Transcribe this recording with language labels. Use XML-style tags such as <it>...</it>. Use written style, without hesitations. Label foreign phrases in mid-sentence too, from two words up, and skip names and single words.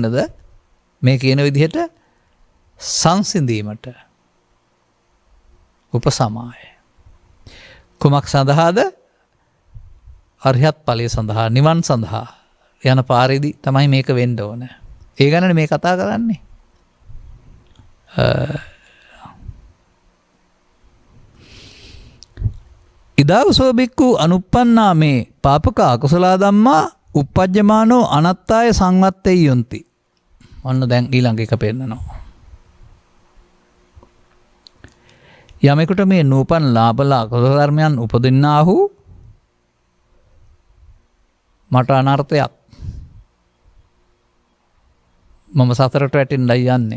<si>මේ කියන විදිහට සංසිඳීමට උපසමාය. කුමක් සඳහාද? අරිහත් ඵලය සඳහා, නිවන් සඳහා යන පාරේදී තමයි මේක වෙන්න ඕන. ඒ ගැනනේ මේ කතා කරන්නේ.</si> <pi>ඉදාවසෝ බික්කු අනුප්පන්නා මේ පාපක අකුසලා ධම්මා uppajjamaano අනත්තාය සංවත්තේ යොන්ති.</pi> <si>ඔන්න දැන් ඊළඟ එක පෙන්නනවා. යමෙකුට මේ නූපන් ලාභලා අකුසල ධර්මයන් උපදින්නාහු මට අනර්ථයක්. මම සතරට වැටෙන්නයි යන්නේ.</si>